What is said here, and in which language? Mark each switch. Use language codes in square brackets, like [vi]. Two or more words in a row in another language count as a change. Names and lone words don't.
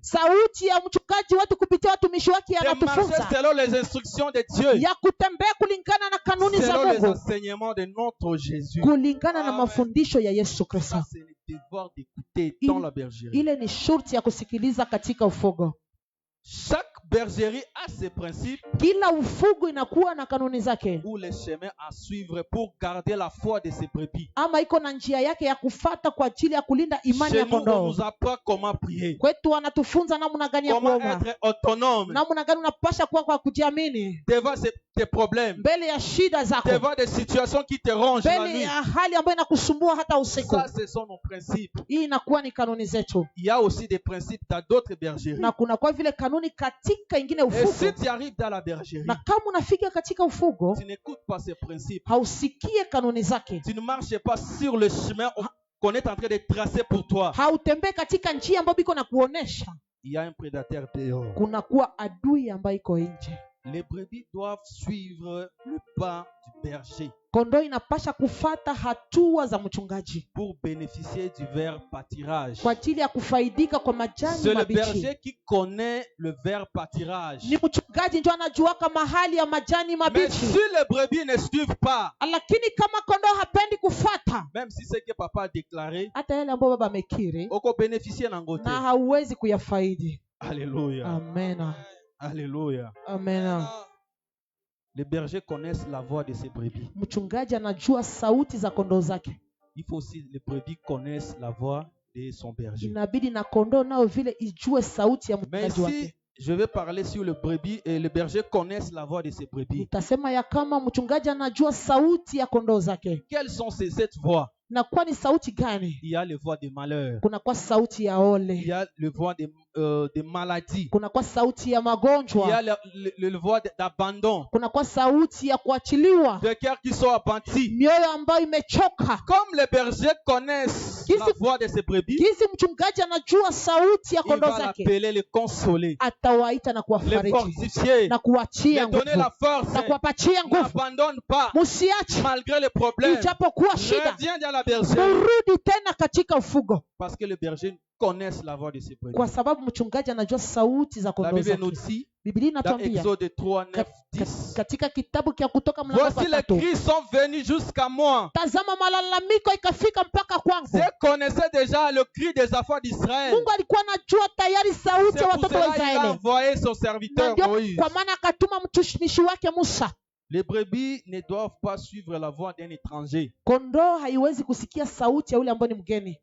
[sw] Sauti ya mchungaji wetu kupitia watumishi wake [fr] de marcher [sw] anatufunza [fr] selon les instructions de Dieu, [sw] ya kutembea kulingana na kanuni za [fr] selon les [sw] Mungu, [fr] enseignements de notre Jésus. [sw] kulingana na mafundisho ya Yesu Kristo. [fr] Ça, c'est le devoir d'écouter dans la bergerie. [sw] Ile ni shurti ya kusikiliza katika ufugo. [fr] Chaque bergerie a ses principes [sw] Kila ufugo inakuwa na kanuni zake, [fr] ou les chemins à suivre pour garder la foi de ses brebis. [sw] ama iko na njia yake ya kufata kwa ajili ya kulinda imani [fr] Chez [sw] ya [fr] nous, on [sw] kondoo. [fr] nous apprend comment prier, [sw] Kwetu wanatufunza namna gani ya [fr] comment [sw] kuomba, [fr] être autonome [sw] namna gani unapasha kuwa kwa kujiamini [fr] devant tes problèmes, [sw] mbele ya shida zako, [fr] devant des situations qui te rongent la [sw] mbele [fr] nuit. [sw] ya hali ambayo inakusumbua hata usiku. [fr] Ça, ce sont nos principes. [sw] Hii inakuwa ni kanuni zetu, [fr] Il y a aussi des principes dans d'autres bergeries. [sw] na kuna kwa vile kanuni katika ingine [fr] Et si [sw] ufugo. [fr] tu arrives dans la bergerie, [sw] Na kama unafika katika ufugo, [fr] tu n'écoutes pas ces principes, [sw] hausikie kanuni zake, [fr] tu ne marches pas sur le chemin qu'on est en train de tracer pour toi, [sw] hautembee katika njia ambayo iko na kuonesha, [fr] il y a un prédateur dehors. [sw] kunakuwa adui ambayo iko nje. [fr] Les brebis doivent suivre le pas du berger [sw] Kondoo inapasha kufata hatua za mchungaji [fr] pour bénéficier du vert pâturage. [sw] kwa ajili ya kufaidika kwa majani [fr] C'est le [sw] mabichi. [fr] berger qui connaît le vert pâturage. [sw] Ni mchungaji ndio anajuaka mahali ya majani [fr] Mais [sw] mabichi. [fr] si les brebis ne suivent pas, [sw] Lakini kama kondoo hapendi kufata, [fr] même si c'est que papa a déclaré, [sw] hata yale ambayo baba amekiri, [ln] oko bénéficier nangote. [sw] na hauwezi kuyafaidi. [fr] Alléluia. [sw] Amena, [fr] Alléluia. [sw] amena. [fr] Les bergers connaissent la voix de ses brebis. [sw] Mchungaji anajua sauti za kondoo zake. [fr] Il faut aussi les brebis connaissent la voix de son berger. [sw] Inabidi na kondoo nao vile ijue sauti ya [fr] Mais [sw] mchungaji wake. [fr] si je vais parler sur le brebis et les bergers connaissent la voix de ses brebis, [sw] Nitasema ya kama mchungaji anajua sauti ya kondoo zake. [fr] quelles sont cette voix? [sw] inakuwa ni sauti gani? [fr] Il y a les voix de malheur. [sw] Kunakuwa sauti ya [fr] Il [sw] ole, [fr] y a les voix de maladie. [sw] kunakuwa sauti ya [fr] Il y a [sw] magonjwa, [fr] le voix d'abandon. [sw] kunakuwa sauti ya kuachiliwa, [fr] De cœurs qui sont apentis. [sw] mioyo ambayo imechoka. [fr] Comme les bergers connaissent [sw] Kisi- [fr] la voix de ses brebis, [sw] Jinsi mchungaji anajua sauti ya [fr] il [sw] kondoo [fr] va [sw] zake, [fr] l'appeler, les consoler, [sw] atawaita na [fr] les [sw] kuwafariji [fr] fortifier, [sw] na kuachia [fr] les donner la [sw] nguvu [fr] force. [sw] na kuwapatia nguvu. [fr] N'abandonne pas [sw] Musiache [fr] malgré les problèmes. [sw] ijapokuwa shida, [fr] Reviens dans la bergerie. [sw] murudi tena katika ufugo, [fr] Parce que les bergers connaissent la voix de ses brebis. [sw] kwa sababu mchungaji anajua sauti za [fr] La [sw] kondoo [fr] Bible [sw] zake. [fr] nous dit [sw] Biblia [fr] dans [sw] inatuambia [fr] Exode 3, 9, 10. [sw] katika kitabu cha Kutoka mlango wa [fr] Voici les [sw] 3, [fr] cris sont venus jusqu'à moi. [sw] tazama malalamiko ikafika mpaka kwangu. [fr] Je connaissais déjà le cri des enfants d'Israël. [sw] Mungu alikuwa anajua tayari sauti [fr] C'est [sw] ya [fr] pour [sw] watoto wa [fr] cela qu'il a [sw] Israeli, [fr] envoyé son [sw] na [fr] serviteur [sw] ndio [fr] Moïse. [sw] kwa maana akatuma mtumishi wake Musa. [fr] Les brebis ne doivent pas suivre la voix d'un étranger. [sw] Kondoo haiwezi kusikia sauti ya yule ambaye ni mgeni.